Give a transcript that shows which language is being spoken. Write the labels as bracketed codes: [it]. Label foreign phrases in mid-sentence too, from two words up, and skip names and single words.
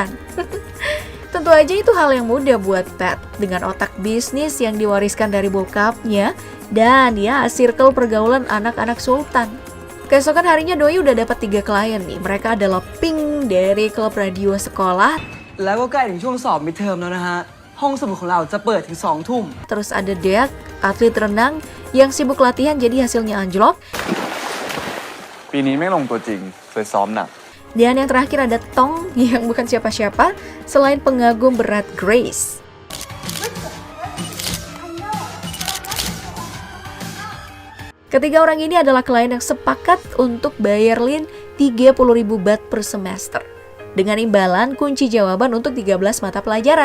[id] Tentu aja itu hal yang mudah buat Pat dengan otak bisnis yang diwariskan dari bokapnya dan ya circle pergaulan anak-anak sultan. Keesokan harinya Doi udah dapat 3 klien nih. Mereka adalah Pink dari klub radio sekolah. [th] แล้วก็ใกล้ถึงช่วงสอบมิดเทอมแล้วนะฮะห้องสมุดของเราจะเปิดถึง 2 ทุ่ม [id] Terus ada Deak, atlet renang yang sibuk latihan jadi hasilnya anjlok. [th] ปีนี้ไม่ลงตัวจริงเลยซ้อมหนัก [id] Dan yang terakhir ada Tong yang bukan siapa-siapa selain pengagum berat Grace. Ketiga orang ini adalah klien yang sepakat untuk bayar Lin 30.000 baht per semester, dengan imbalan kunci jawaban untuk 13 mata pelajaran.